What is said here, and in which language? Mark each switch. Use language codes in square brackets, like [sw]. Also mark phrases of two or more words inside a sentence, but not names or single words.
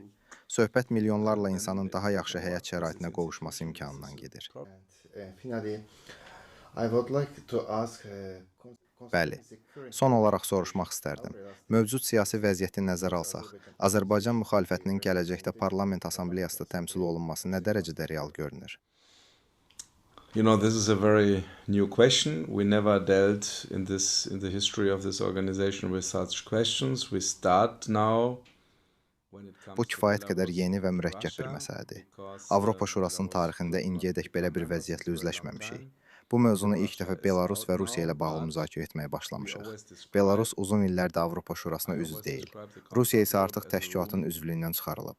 [az] Söhbət milyonlarla insanın daha yaxşı həyat şəraitinə qovuşması imkanından gedir. Bəli, son olaraq soruşmaq istərdim. Mövcud siyasi vəziyyəti nəzərə alsaq, Azərbaycan müxalifətinin gələcəkdə parlament assambleyasında təmsil olunması nə dərəcədə real görünür? [en] You know, this is a very new question. We never dealt in the history of this organization with such questions. We start now. [az] Bu kifayət qədər yeni və mürəkkəb bir məsələdir. Avropa Şurasının tarixində indiyədək belə bir vəziyyətlə üzləşməmişik. Bu mövzunu ilk dəfə Belarus və Rusiya ilə bağlı müzakirə etməyə başlamışıq. Belarus uzun illərdir Avropa Şurasına üzv deyil. Rusiya isə artıq təşkilatın üzvlüyündən çıxarılıb.